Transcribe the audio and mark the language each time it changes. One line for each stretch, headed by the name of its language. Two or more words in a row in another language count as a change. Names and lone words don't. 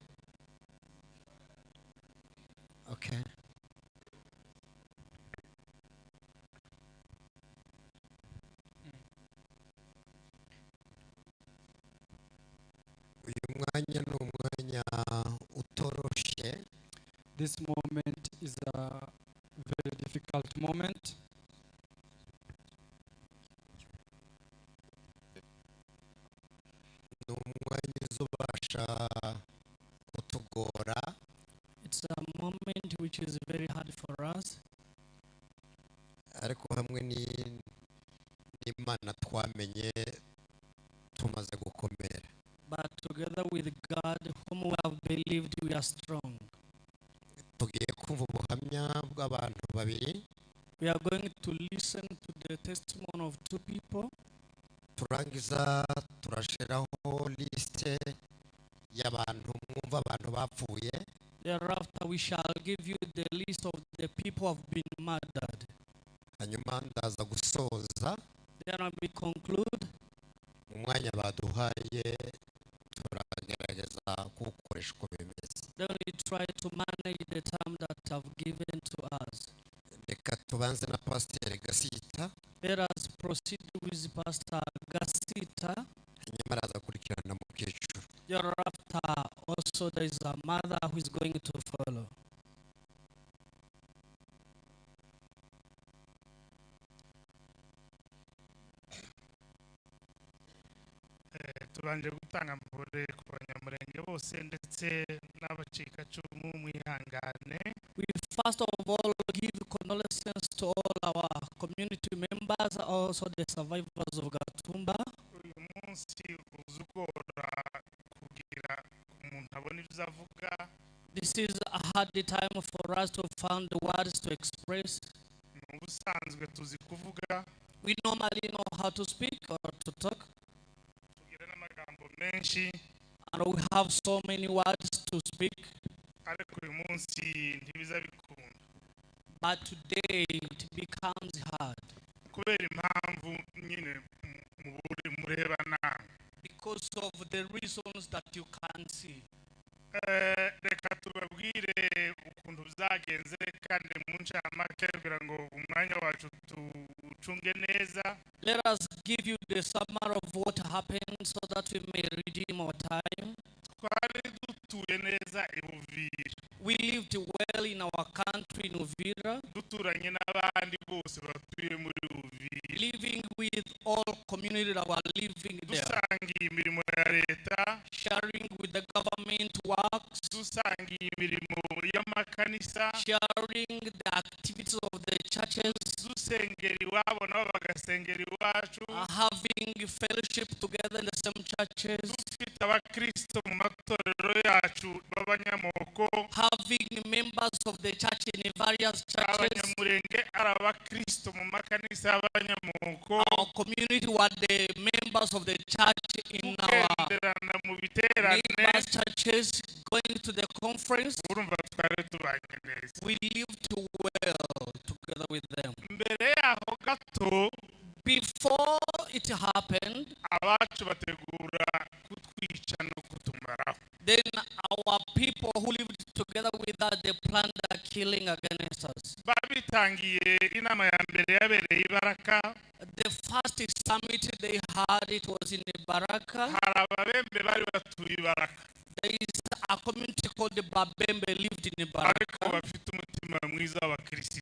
English: Okay.
Kinyarwanda: Uyu mwanya ni umwanya utoroshye.
English: This moment is a very difficult moment.
Kinyarwanda: Ni umwanya uzubasha kutugora.
English: It's a moment which is very hard for us.
Kinyarwanda: Ariko hamwe n'Imana twamenye tumaze gukomera.
English: But together with God, whom we have believed, we are strong.
Kinyarwanda: Tugiye kumva ubuhamya bw'abantu babiri.
English: We are going to listen to the testimony of two people.
Kinyarwanda: Turangiza turashiraho liste y'abantu mwumva abantu bapfuye.
English: Thereafter, we shall give you the list of the people who have been murdered.
Kinyarwanda: Hanyuma ndaza gusoza.
English: Then we conclude.
Kinyarwanda: Mu mwanya baduhaye turagerageza kuwukoresha uko bimeze.
English: Then we try to manage the time that have given to us.
Kinyarwanda: Reka tubanze na Pasiteri Gasita.
English: Let us proceed with Pastor Gasita.
Kinyarwanda: Hanyuma araza gukurikirana mukecuru.
English: Thereafter, also there is a mother who is going to follow.
Kinyarwanda: Tubanje gutanga mpore ku banyamurenge bose ndetse n'abacikacumu mwihangane.
English: We first of all give condolences to all our community members, also the survivors of Gatumba.
Kinyarwanda: Uyu munsi uzugora kugira umuntu abone ibyo avuga.
English: This is a hard time for us to find the words to express.
Kinyarwanda: Mu busanzwe tuzi kuvuga.
English: We normally know how to speak or to talk.
Kinyarwanda: Tugira n'amagambo menshi.
English: And we have so many words to speak.
Kinyarwanda: Ariko uyu munsi ntibiza bikunda.
English: But today it becomes hard.
Kinyarwanda: Kubera impamvu nyine mureba namwe.
English: Because of the reasons that you can't see.
Kinyarwanda: Reka tubabwire ukuntu byagenze kandi ncamake kugira ngo umwanya wacu tucunge neza.
English: Let us give you the summary of what happened so that we may redeem our time.
Kinyarwanda: Twari dutuye neza i Buvira.
English: We lived well in our country in Uvira,
Kinyarwanda: Duturanye n'abandi bose batuye muri Buvira.
English: living with all community that were living there,
Kinyarwanda: Dusangiye imirimo ya leta,
English: sharing with the government works,
Kinyarwanda: dusangiye imirimo y'amakanisa,
English: sharing the activities of the churches,
Kinyarwanda: dusengera iwabo nabo bagasengera iwacu,
English: having fellowship together in the same churches,
Kinyarwanda: dufite abakristo mu matorero yacu b'abanyamoko,
English: having members of the church in various churches.
Kinyarwanda: abanyamulenge ari abakristo mu makanisa y'abanyamoko,
English: Our community were the members of the church in our
Kinyarwanda: tugenderana mu biterane.
English: neighbors churches, going to the conference.
Kinyarwanda: Urumva twari tubanye neza.
English: We lived well together with them.
Kinyarwanda: Mbere yaho gato
English: Before it happened,
Kinyarwanda: abacu bategura kutwica no kutumaraho.
English: then our people who lived together with us, they planned a killing against us.
Kinyarwanda: Babitangiye inama ya mbere yabereye Ibaraka.
English: The first summit they had, it was in Baraka.
Kinyarwanda: Hari ababembe bari batuye Ibaraka
English: There is a community called the Babembe lived in
Kinyarwanda: ariko
English: Baraka,
Kinyarwanda: bafite umutima mwiza w'abakristo.